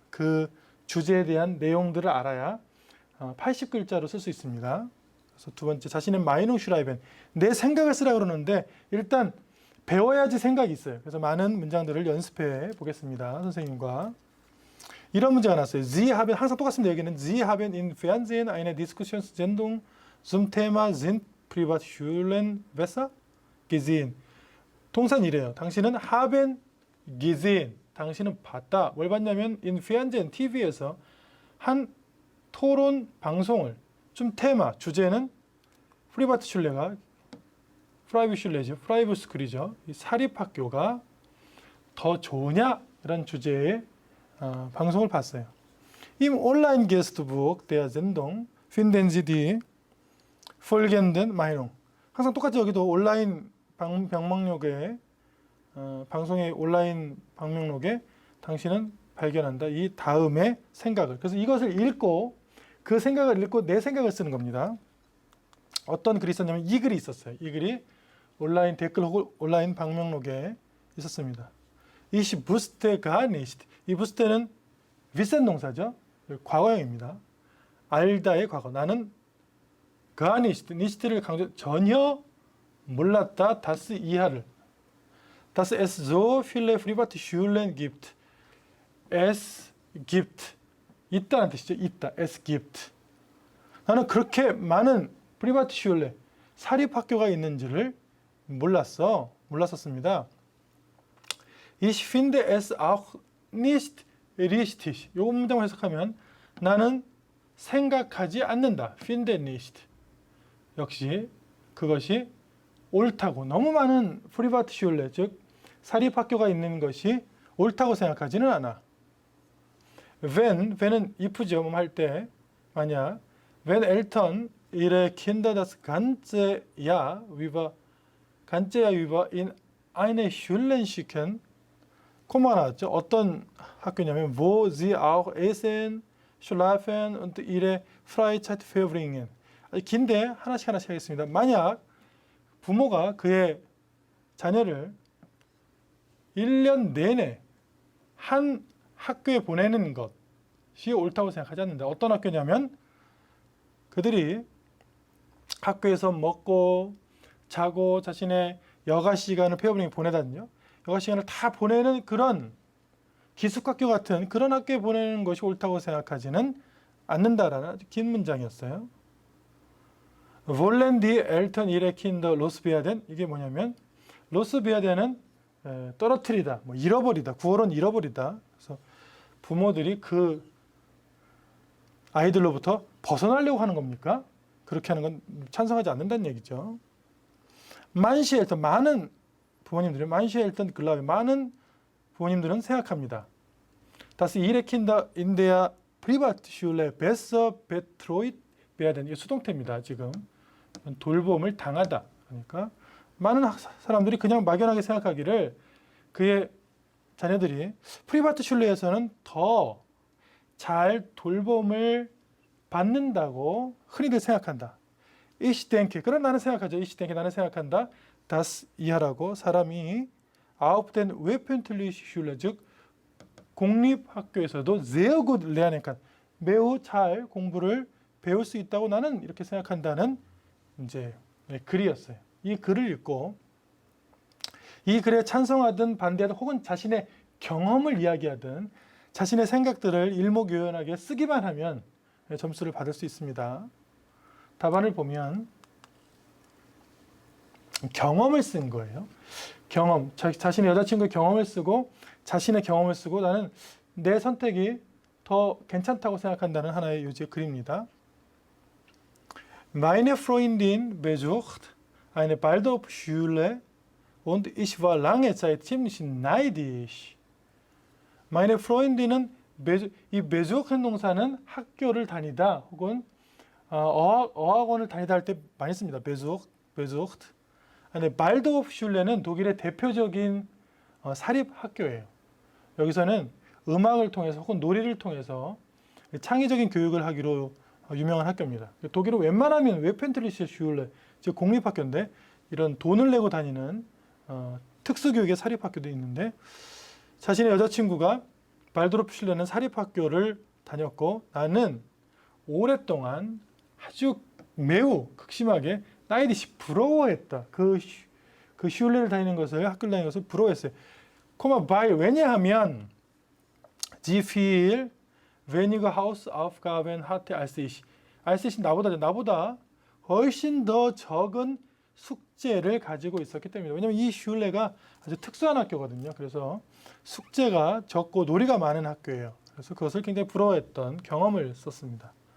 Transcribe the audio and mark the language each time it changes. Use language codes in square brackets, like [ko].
[ko] 그 주제에 대한 내용들을 알아야 80글자로 쓸 수 있습니다. 그래서 두 번째 자신의 마이농 슈라이벤 내 생각을 쓰라 그러는데 일단 배워야지 생각이 있어요. 그래서 많은 문장들을 연습해 보겠습니다. 선생님과 이런 문제가 나왔어요. [de] Sie haben [ko] 항상 똑같습니다. 여기는 [de] Sie haben in Fernsehen eine Diskussionssendung zum Thema sind Privatschulen besser gesehen. [ko] 동사는 이래요. 당신은 [de] haben gesehen. [ko] 당신은 봤다. 뭘 봤냐면 [de] in Fernsehen [ko] TV에서 한 토론 방송을 좀 테마 주제는 프리바트슐레가 프라이빗슐레죠. 프라이빗 스쿨이죠. 이 사립학교가 더 좋으냐 이런 주제의 방송을 봤어요. [de] Im Online-Gästebuch der Sendung finden Sie die folgenden Meinung. [ko] 항상 똑같이 여기도 온라인 방명록에 방송의 온라인 방명록에 당신은 발견한다. 이 다음의 생각을. 그래서 이것을 읽고 그 생각을 읽고 내 생각을 쓰는 겁니다. 어떤 글이 있었냐면 이 글이 있었어요. 이 글이 온라인 댓글 혹은 온라인 방명록에 있었습니다. [de] Ich wusste gar nicht. [ko] 이 wusste는 위센 동사죠. 과거형입니다. 알다의 과거. 나는 [de] gar nicht, [ko] nicht를 강조 전혀 몰랐다. das 이하를. [de] dass es so viele private Schulen gibt. Es gibt [ko] 있다는 뜻이죠. 있다. [de] Es gibt. [ko] 나는 그렇게 많은 프리바트슐레 사립학교가 있는지를 몰랐었습니다. [de] Ich finde es auch nicht richtig. [ko] 이 문장을 해석하면 나는 생각하지 않는다. [de] finde nicht. [ko] 역시 그것이 옳다고. 너무 많은 프리바트슐레 즉 사립학교가 있는 것이 옳다고 생각하지는 않아. when은 if죠. 할 때 만약 [de] wenn Eltern ihre Kinder das ganze Jahr über in eine Schule schicken, [ko] 코마가 나왔죠. 어떤 학교냐면 [de] wo sie auch essen, schlafen und ihre Freizeit verbringen. [ko] 긴데 하나씩 하겠습니다. 만약 부모가 그의 자녀를 1년 내내 한 학교에 보내는 것이 옳다고 생각하지 않는다. 어떤 학교냐면 그들이 학교에서 먹고 자고 자신의 여가 시간을 페어링 보내다든요. 여가 시간을 다 보내는 그런 기숙학교 같은 그런 학교에 보내는 것이 옳다고 생각하지는 않는다라는 아주 긴 문장이었어요. [de] Wollen die Eltern ihre Kinder loswerden? [ko] 이게 뭐냐면 loswerden은 떨어뜨리다, 뭐 잃어버리다, 구어로는 잃어버리다. 그래서 부모들이 그 아이들로부터 벗어나려고 하는 겁니까? 그렇게 하는 건 찬성하지 않는다는 얘기죠. [de] manche Eltern, [ko] 많은 부모님들이 [de] manche Eltern glaube, [ko] 많은 부모님들은 생각합니다. [de] dass ihre Kinder in der Privatschule besser betreut werden. [ko] 이게 수동태입니다. 지금 돌봄을 당하다. 그러니까 많은 사람들이 그냥 막연하게 생각하기를 그의 자녀들이 프리바트슐레에서는 더 잘 돌봄을 받는다고 흔히들 생각한다. [de] Ich denke, [ko] 그런 나는 생각하죠. Ich denke, 나는 생각한다. Das 이하라고 사람이 [de] auf den öffentlichen Schule, [ko] 즉 공립학교에서도 [de] sehr gut lernen kann, [ko] 매우 잘 공부를 배울 수 있다고 나는 이렇게 생각한다는 이제 글이었어요. 이 글을 읽고 이 글에 찬성하든 반대하든 혹은 자신의 경험을 이야기하든 자신의 생각들을 일목요연하게 쓰기만 하면 점수를 받을 수 있습니다. 답안을 보면 경험을 쓴 거예요. 경험, 자신의 여자친구의 경험을 쓰고 자신의 경험을 쓰고 나는 내 선택이 더 괜찮다고 생각한다는 하나의 요지의 글입니다. [de] Meine Freundin besucht eine Waldorfschule und ich war lange Zeit ziemlich neidisch. Meine Freundin [ko] 은 이 besuch는 동사는 학교를 다니다 혹은 어학원을 다니다 할 때 많이 씁니다. besucht. 발도프슐레는 독일의 대표적인 사립 학교예요. 여기서는 음악을 통해서 혹은 놀이를 통해서 창의적인 교육을 하기로 유명한 학교입니다. 독일은 웬만하면 웨펜트리시 슐레, 즉 공립학교인데 이런 돈을 내고 다니는 특수교육의 사립학교도 있는데 자신의 여자친구가 발도르프슐레는 사립학교를 다녔고 나는 오랫동안 아주 매우 극심하게 나이디시 부러워했다. 그 슐레를 다니는 것을 학교를 다니는 것을 부러워했어요. 코마 바이 왜냐하면 [de] sie viel weniger Hausaufgaben hatte als ich. als ich [ko] 나보다 훨씬 더 적은 숙제를 가지고 있었기 때문에. 왜냐하면 이 슐레가 아주 특수한 학교거든요. 그래서 숙제가 적고 놀이가 많은 학교예요. 그래서 그것을 굉장히 부러워했던 경험을 썼습니다.